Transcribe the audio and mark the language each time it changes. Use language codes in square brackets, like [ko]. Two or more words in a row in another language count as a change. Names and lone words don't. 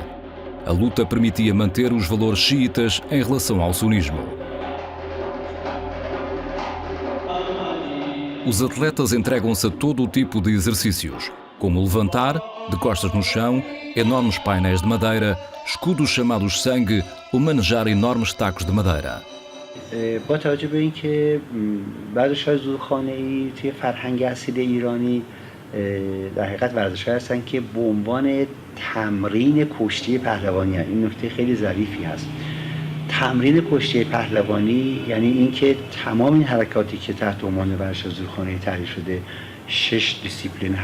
[pt] A luta permitia manter os valores xiitas em relação ao sunismo. Os atletas entregam-se a todo o tipo de exercícios, como levantar, de costas no chão, enormes painéis de madeira, escudos chamados sangue ou manejar enormes tacos de madeira. [fa] با توجه به اینکه ورزش‌های زورخانه‌ای توی فرهنگ اصیل ایرانی در حقیقت ورزش‌هایی هستن که به عنوان تمرین کشتی پهلوانی هستند. این نکته خیلی ظریفی هست. تمرین کشتی پهلوانی یعنی اینکه تمام این حرکاتی که تحت عنوان ورزش زورخانه‌ای تعریف شده 6